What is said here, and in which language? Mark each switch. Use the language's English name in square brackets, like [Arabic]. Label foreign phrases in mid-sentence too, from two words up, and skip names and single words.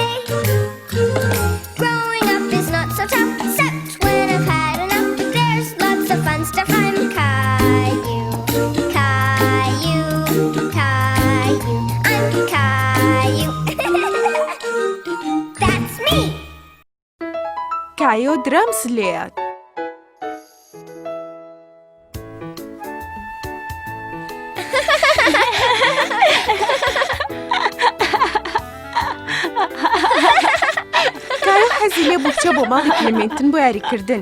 [English] Growing up is not so tough, except when I've had enough. There's lots of fun stuff. I'm Caillou. Caillou, Caillou, I'm Caillou. That's me. [Central Kurdish] کایۆ درەمس لێیات. کایۆ حەزی لێ بوو بچێ بۆ ماڵی کلمێنتن بۆ یاریکردن.